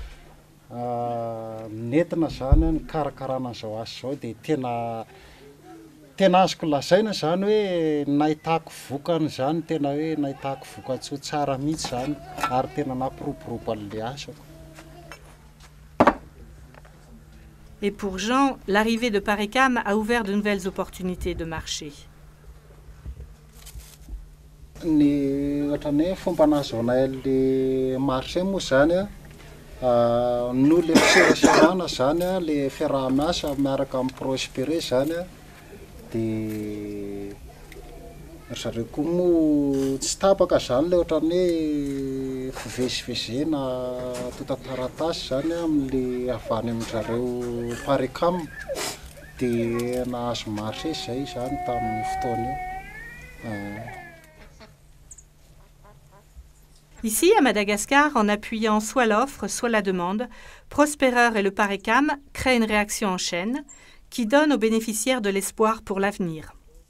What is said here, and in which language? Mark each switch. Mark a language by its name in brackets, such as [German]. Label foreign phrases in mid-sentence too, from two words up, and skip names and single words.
[Malagasy] nentina zany ny karakarana an'izao asa zao dia tena azoko lazaina zany hoe nahitako vokany zany tena hoe nahitako vokatsoa tsara mihitsy zany ary tena nampiroborobo an'le asako. [French] Et pour Jean, l'arrivée de Parecam a ouvert de nouvelles opportunités de marché. [Malagasy] Ny ohatran'ny hoe fomba nahazoanay [French] le marché [Malagasy] moa zany a no le fiserasarana zany a le fiaraha-miasa miaraka amin'ny Prosperer zany a dia zareo koa moa tsy tapaka zany le ohatran'ny hoe fivezivezena tota-taratasy zany amin'le avany amin'zareo Parecam dia nahazo marché zay zany tamin'ny fotoana io. [French] Ici, à Madagascar, en appuyant soit l'offre, soit la demande, Prosperer et le Parecam créent une réaction en chaîne qui donne aux bénéficiaires de l'espoir pour l'avenir.